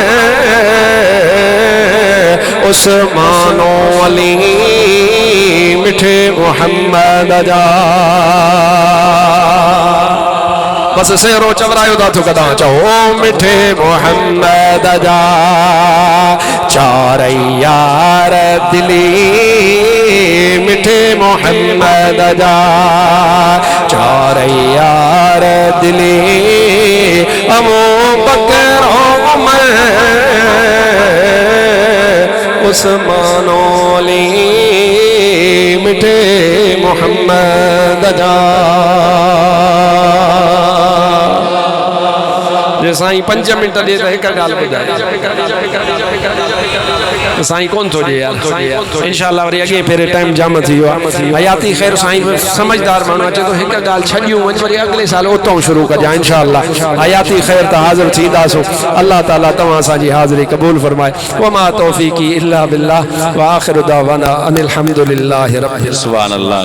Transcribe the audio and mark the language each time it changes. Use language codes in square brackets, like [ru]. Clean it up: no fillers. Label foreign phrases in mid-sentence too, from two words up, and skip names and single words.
[sd] उस्मानो अली मिठे मोहम्मद जा बस सेरो चवरायो था तो कदा चओ मिठे मोहम्मद जा चार यार दिली मिठे मोहम्मद जा चार यार दिली अबू बकर उमर उस्मानो अली मिठे मोहम्मद जा जे साईं 5 मिनट दे त हिक ॻाल्हि ॿुधाए साईं कोन थो ॾे यार [ar] إن شاء الله [sd] वरी अॻे फेरे टाइम जाम थी वियो आहे हयाती ख़ैर साईं समझदार माण्हू अचे थो हिक ॻाल्हि छॾियूं वञ वरी अॻिले साल उतां शुरू कजां [ar] إن شاء الله [sd] हयाती ख़ैर त हाज़िर थींदासूं अल्लाह ताला तव्हां असांजी हाज़िरी क़बूल फरमाए [ar] وما توفيقي إلا بالله وآخر دعوانا أن الحمد لله رب العالمين.